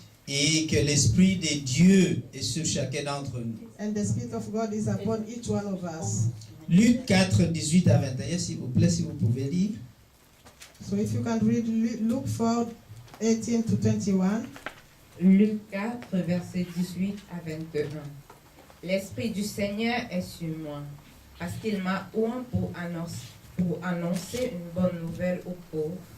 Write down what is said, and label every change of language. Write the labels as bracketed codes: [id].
[fr] Et que l'Esprit de Dieu est sur chacun d'entre nous. [en] And the Spirit of God is upon each one of us. [fr] Luc 4, 18 à 21, s'il vous plaît, si vous pouvez lire. [en] So if you can read Luke 4, 18 to 21. [fr] Luc 4, versets 18 à 21. L'Esprit du Seigneur est sur moi, parce qu'il m'a oint pour annoncer une bonne nouvelle aux pauvres.